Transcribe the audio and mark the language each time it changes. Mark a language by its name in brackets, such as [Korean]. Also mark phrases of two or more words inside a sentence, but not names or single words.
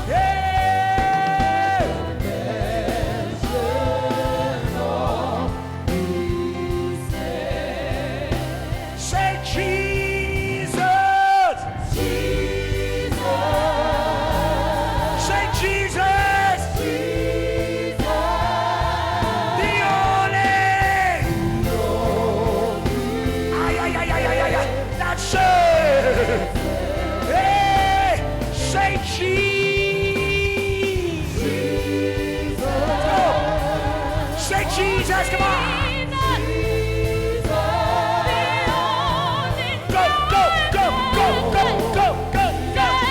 [English] Yeah. Say Jesus. Jesus. Say Jesus. Jesus. The only. Ay, ay, ay, ay, ay, ay, ay. That's it. Hey, say Jesus. Go. Say Jesus. Come on. Go, go, go, go, go, go, go, go.